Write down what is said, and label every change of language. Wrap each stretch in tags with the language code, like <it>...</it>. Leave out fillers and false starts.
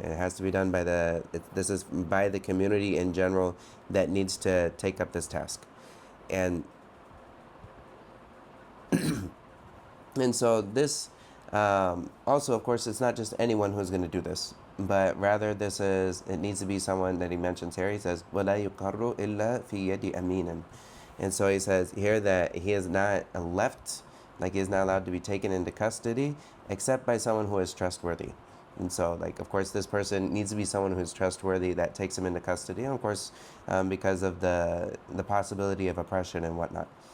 <en>It has to be done by this is by the community in general that needs to take up this task. And and so this also, of course, it's not just anyone who's going to do this, but rather it needs to be someone that he mentions here. He says</en> <ar>وَلَا يُقَرُّ إِلَّا فِي يَدِ أَمِينٍ.</ar> <en>And so he says here that he is not left, like he is not allowed to be taken into custody except by someone who is trustworthy. And so, like, of course, this person needs to be someone who's trustworthy that takes him into custody, and of course, because of the possibility of oppression and whatnot.</en>